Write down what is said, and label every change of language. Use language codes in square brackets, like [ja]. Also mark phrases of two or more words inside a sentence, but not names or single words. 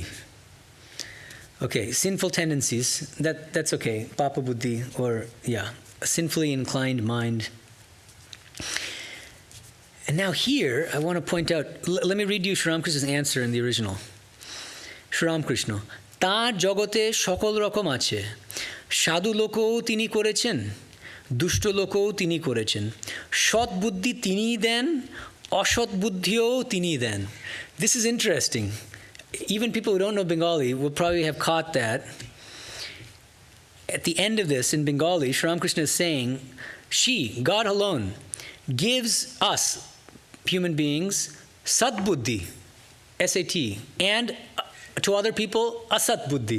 [en] Okay, sinful tendencies, that's okay. [bn] পাপ বুদ্ধি, [en] or, yeah, a sinfully inclined mind. And now here, I want to point out, let me read you Sri Ramakrishna's answer in the original. Sri Ramakrishna, [bn] "তার জগতে সকল রকম আছে. সাধু লোকও তিনি করেছেন, দুষ্ট লোকও তিনি করেছেন। সৎ বুদ্ধি তিনিই দেন, অসৎ বুদ্ধিও তিনিই দেন." [en] This is interesting. Even people who don't know Bengali will probably have caught that. At the end of this, in Bengali, Sri Ramakrishna is saying, she, God alone, gives us, human beings, [bn] সৎ বুদ্ধি, [en] S-A-T, and to other people, [bn] অসৎ বুদ্ধি.